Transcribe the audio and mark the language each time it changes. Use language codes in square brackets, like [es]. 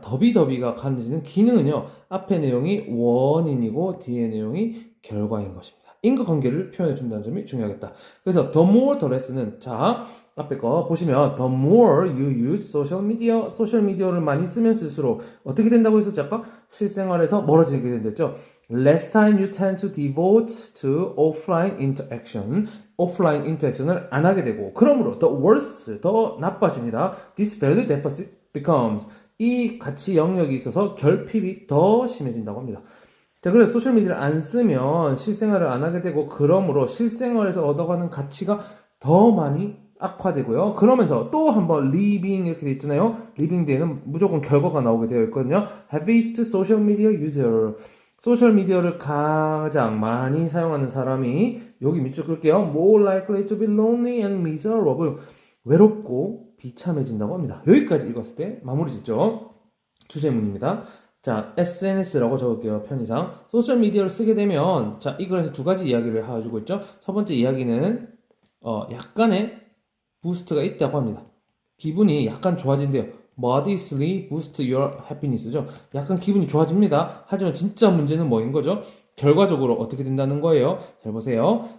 [ko] 더비가 가지는 기능은요. 앞의 내용이 원인이고 뒤의 내용이 결과인 것입니다. 인과관계를 표현해 준다는 점이 중요하겠다. 그래서 [en] the more the less [ko] 는 자 앞에 거 보시면 [en] the more you use [ko] 소셜미디어를 많이 쓰면 쓸수록 어떻게 된다고 했었죠? 아까 실생활에서 멀어지게 된댔죠. [en] Less time you tend to devote to offline interaction. [ko] 오프라인 인터랙션을 안 하게 되고 그러므로 [en] the worse, [ko] 더 나빠집니다. [en] This value deficit becomes [ko] 이 가치 영역이 있어서 결핍이 더 심해진다고 합니다. 자, 그래서 소셜미디어를 안 쓰면 실생활을 안 하게 되고 그러므로 실생활에서 얻어가는 가치가 더 많이 악화되고요. 그러면서 또 한번 living 이렇게 돼 있잖아요. living 뒤에는 무조건 결과가 나오게 되어 있거든요. [en] heaviest social media user [ko] 소셜미디어를 가장 많이 사용하는 사람이 여기 밑줄 끌게요. [en] More likely to be lonely and miserable [ko] 외롭고 비참해진다고 합니다. 여기까지 읽었을 때 마무리 짓죠. 주제문입니다. 자, SNS라고 적을게요. 편의상. 소셜미디어를 쓰게 되면, 자, 이 글에서 두 가지 이야기를 해주고 있죠. 첫 번째 이야기는, 약간의 부스트가 있다고 합니다. 기분이 약간 좋아진대요. [en] Modestly boost your happiness죠. [ko] 약간 기분이 좋아집니다. 하지만 진짜 문제는 뭐인 거죠? 결과적으로 어떻게 된다는 거예요? 잘 보세요.